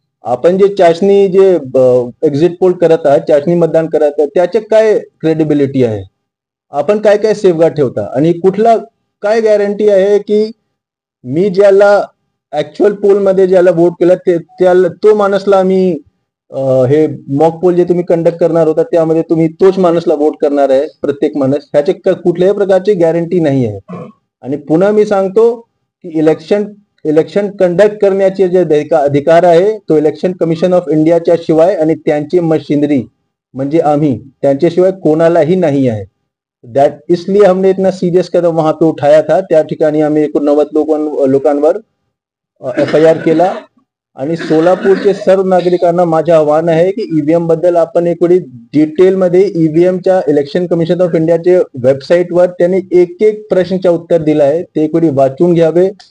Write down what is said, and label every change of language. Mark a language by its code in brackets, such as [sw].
[mr] आपण जे चाचणी जे एक्झिट पोल करत आहात, चाचणी मतदान करत आहात, त्याचे काय क्रेडिबिलिटी आहे, आपण काय काय सेफगार्ड ठेवता आणि कुठला काय गॅरंटी आहे की मी ज्याला ऍक्च्युअल पोल मध्ये ज्याला वोट केला त्याला तो माणसला आम्ही हे मॉक पोल जे तुम्ही कंडक्ट करणार होता त्यामध्ये तुम्ही तोच माणसला वोट करणार आहे प्रत्येक माणूस, ह्याचे कुठल्याही प्रकारची गॅरंटी नाही आहे. आणि पुन्हा मी सांगतो की इलेक्शन कंडक्ट करण्याचे जे अधिकार आहे तो इलेक्शन कमिशन ऑफ इंडियाच्या शिवाय आणि त्यांची मशिनरी म्हणजे आम्ही त्यांच्याशिवाय कोणालाही नाही आहे. [hi] दैट इसलिए हमने इतना सीरियस कदम वहां पे उठाया था. [mr] त्या ठिकाणी आम्ही 89 लोकांवर FIR केला. आणि सोलापूरचे सर्व नागरिकांना माझे आव्हान आहे की ईव्हीएम बद्दल आपण एक वेळी डिटेलमध्ये ईव्हीएमच्या इलेक्शन कमिशन ऑफ इंडियाचे वेबसाईटवर त्यांनी एक एक प्रश्नाचे उत्तर दिलं आहे, ते एक वेळी वाचून घ्यावे.